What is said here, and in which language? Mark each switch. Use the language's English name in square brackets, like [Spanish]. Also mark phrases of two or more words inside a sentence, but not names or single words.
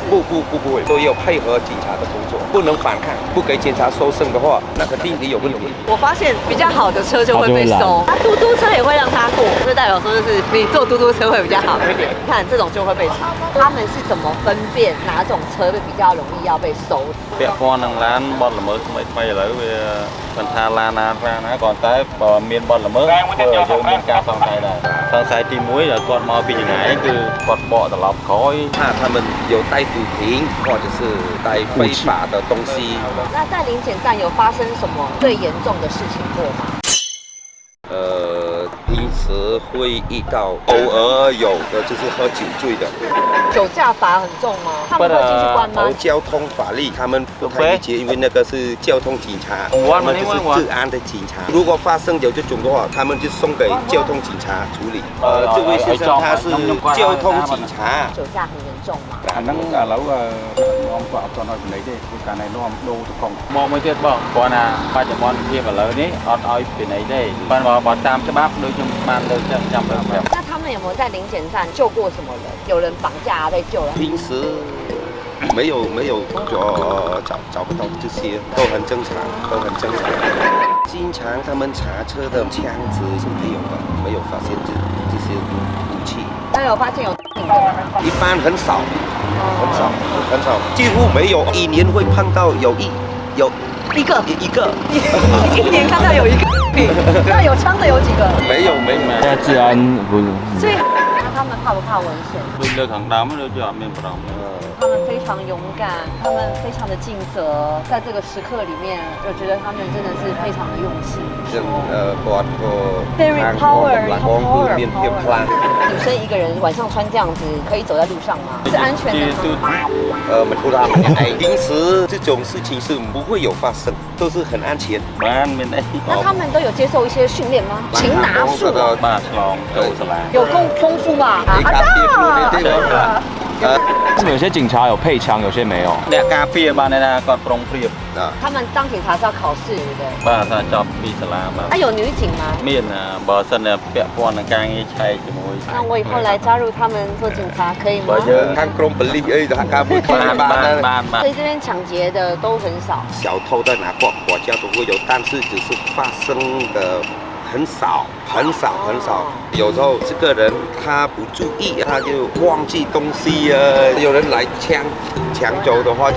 [Chinese] 不会，都要配合警察的工作，不能反抗，不给警察搜身的话，那肯定你有问题。我发现比较好的车就会被收，嘟嘟车也会让他过，就代表说就是你坐嘟嘟车会比较好一点。看这种就会被查。他们是怎么分辨哪种车会比较容易要被收？ [Khmer] ពាក់ព័ន្ធនឹងឡានបទល្មើសថ្មីៗឥឡូវវាមិនថាឡានណាប្រាណាគ្រាន់តែបើមានបទល្មើសធ្វើឲ្យយើងមានការសង្ស័យដែរសង្ស័យទី1ដែលគាត់មកពីចម្ងាយគឺគាត់បកត្រឡប់ក្រោយ [Chinese] 怕他们有带毒品或者是带非法的东西。那在临检站有发生什么最严重的事情过吗？平时会遇到，偶尔有的就是喝酒醉的。酒驾罚很重吗？他们会进去关吗？交通法律他们不太理解，因为那个是交通警察，他们就是治安的警察。如果发生有这种的话，他们就送给交通警察处理。这位先生他是交通警察。酒驾很严重吗？ [Khmer] អាហ្នឹងឥឡូវនាំគាត់អត់ទាន់ឲ្យចំណេញទេព្រោះកាលណែនាំដូរទៅកង់មកមួយទៀតបងគាត់ថាបច្ចុប្បន្នភាពឥឡូវនេះអត់ឲ្យពីណីទេបើតាមច្បាប់ដូចខ្ញុំបានលើកចឹងចាំលើកប្រាប់ [Chinese] 那他们有没有在临检站救过什么人？有人绑架被救了？平时没有找不到这些，都很正常，都很正常。经常他们查车的枪支是没有的，没有发现这些武器。那有发现有的吗？一般很少，很少，几乎没有。一年会碰到有一个，一年看到有一个，那有枪的有几个？没有。现在治安不是。所以那他们怕不怕危险？ [Khmer] ដូចលើខាងដើមដូចជាអត់មានបារម្ភ [Chinese] 他们非常勇敢，他们非常的尽责，在这个时刻里面，我觉得他们真的是非常的用心。 [Khmer] គាត់ក៏ [English] Very power， [Khmer] មានភាពខ្លាំង [Chinese] 女生一个人晚上穿这样子，可以走在路上吗？是安全的吗？们不让平时这种事情是不会有发生，都是很安全。 [Khmer] បានមានអី [Chinese] 那他们都有接受一些训练吗？擒拿术啊， [Khmer] បាទឆ្លងចូលសាលា [Chinese] 有功夫吧？他们有些警察有配枪，有些没有。 [Khmer] អ្នកការពារបានថាគាត់ប្រុងប្រៀប [Chinese] 他们当警察是要考试，对不对？ [Khmer] បាទថាចប់ពីសាលាបាទ [Chinese] 啊，有女警吗？ [Khmer] មានបើសិនពាក់ព័ន្ធនឹងការងារឆែកជាមួយ [Chinese] 那我以后来加入他们做警察可以吗？ [Khmer] ខាងក្រមប៉ូលីសអីសហការមួយខ្លះបាន [Chinese] 所以这边抢劫的都很少。小偷在哪国家都会有，但是只是发生的很少。有时候这个人他不注意，他就忘记东西有人来抢走的话就